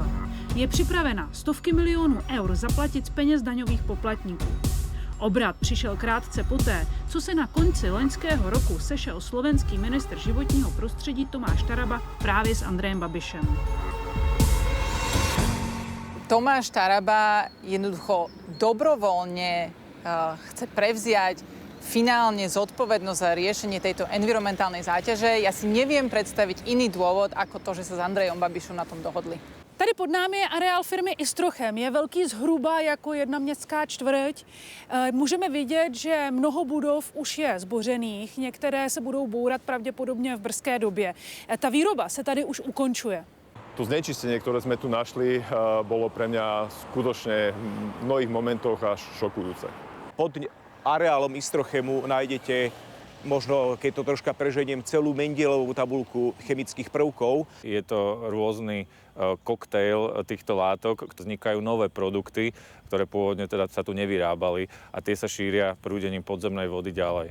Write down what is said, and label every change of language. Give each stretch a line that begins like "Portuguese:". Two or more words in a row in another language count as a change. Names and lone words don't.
Czech: Je připravena stovky milionů eur zaplatit z peněz daňových poplatníků. Obrat přišel krátce poté, co se na konci loňského roku sešel slovenský ministr životního prostředí Tomáš Taraba právě s Andrejem Babišem.
Slovak: Tomáš Taraba jednoducho dobrovoľne chce prevziať finálne zodpovednosť za riešenie tejto environmentálnej záťaže. Ja si neviem predstaviť iný dôvod ako to, že sa s Andrejom Babišom na tom dohodli.
Czech: Tady pod námi je areál firmy Istrochem. Je velký zhruba jako jedna městská čtvrť. Můžeme vidět, že mnoho budov už je zbořených, některé se budou bourat pravděpodobně v brzké době. Ta výroba se tady už ukončuje.
Slovak: To znečistenie, ktoré sme tu našli, bolo pre mňa skutočne v mnohých momentoch až šokujúce. Pod areálom Istrochemu nájdete, možno keď to troška preženiem, celú Mendelovú tabuľku chemických prvkov. Je to rôzny koktejl týchto látok, vznikajú nové produkty, ktoré pôvodne teda sa tu nevyrábali a tie sa šíria prúdením podzemnej vody ďalej.